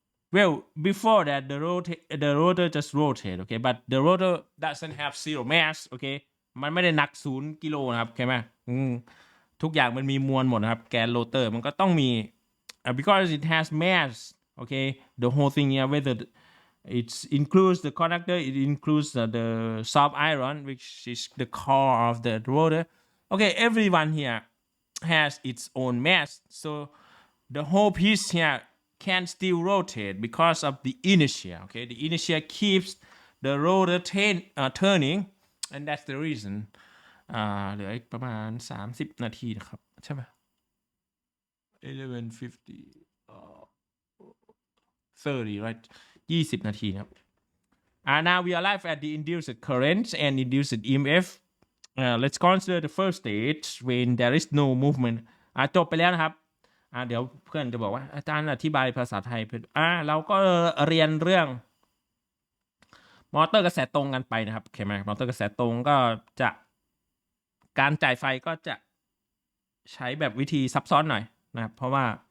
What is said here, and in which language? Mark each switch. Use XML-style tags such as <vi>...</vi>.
<en>Well, before that, the rotor just rotate, okay, but the rotor doesn't have zero mass, okay,</en> <th>มันไม่ได้หนัก0 กิโลนะครับใช่ไหมทุกอย่างมันมีมวลหมดนะครับแกนโรเตอร์มันก็ต้องมี</th> <en>because it has mass, okay, the whole thing here, whether it includes the conductor, it includes the soft iron, which is the core of the rotor. Okay, everyone here has its own mass, so the whole piece here can still rotate because of the inertia. Okay, the inertia keeps the rotor turning, and that's the reason.</en> <th>เหลืออีกประมาณ30 นาทีนะครับใช่ไหม 11:50 30, right? 20 นาทีครับ</th> <en>now we arrive at the induced current and induced EMF. Let's consider the first stage when there is no movement.</en> <th>จบไปแล้วนะครับเดี๋ยวเพื่อนจะบอกว่าอาจารย์อธิบายภาษาไทยเราก็เรียนเรื่องมอเตอร์กระแสตรงกันไปนะครับโอเคไหมมอเตอร์กระแสตรงก็จะการจ่ายไฟก็จะใช้แบบวิธีซับซ้อนหน่อยนะครับเพราะว่า</th>